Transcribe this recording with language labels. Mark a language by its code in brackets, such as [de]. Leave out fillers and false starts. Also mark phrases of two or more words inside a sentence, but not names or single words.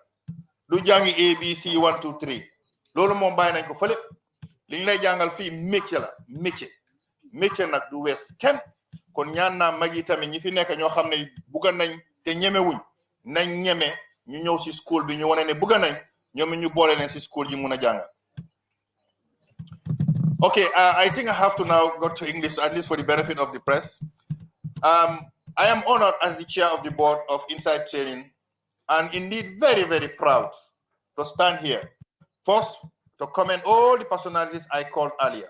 [wo] lu jàngi ABC 1 2 3 loolu moom bàyyi nañ ko fële li ñu lay jàngal fii métier la métier nag du wees kenn kon ñaan naa mag yi tamit ñi fi nekk ñoo xam ne bugga nañ te ñemewuñ nañ ñeme ñu ñëw si school bi ñu wane ne bugga nañ ñoom ñu boole leen si school yi mun a jàngal. [en] Okay, I think I have to now go to English, at least for the benefit of the press. I am honored as the chair of the board of Inside Training, and indeed very, very proud to stand here. First, to commend all the personalities I called earlier.